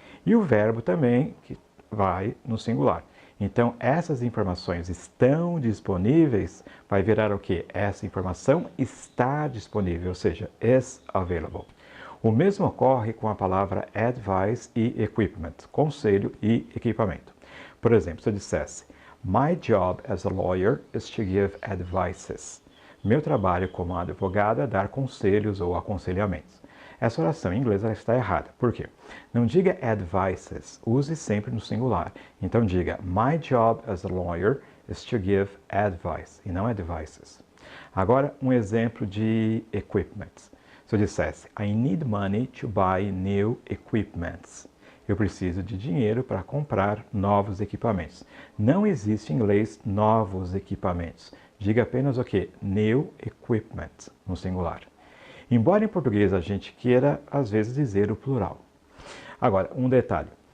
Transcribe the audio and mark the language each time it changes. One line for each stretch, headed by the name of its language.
Portuguese: E o verbo também que vai no singular. Então, essas informações estão disponíveis, vai virar o quê? Essa informação está disponível, ou seja,
English: is available.
Portuguese: O mesmo ocorre com a palavra advice e equipment, conselho e equipamento. Por exemplo, se eu dissesse,
English: my job as a lawyer is to give advices.
Portuguese: Meu trabalho como advogado é dar conselhos ou aconselhamentos. Essa oração em inglês está errada. Por quê? Não diga advices, use sempre no singular. Então diga,
English: my job as a lawyer is to give advice,
Portuguese: e não advices. Agora, um exemplo de equipment. Se eu dissesse,
English: I need money to buy new equipments.
Portuguese: Eu preciso de dinheiro para comprar novos equipamentos. Não existe em inglês novos equipamentos. Diga apenas o quê? New equipment, no singular. Embora em português a gente queira, às vezes, dizer o plural. Agora, um detalhe.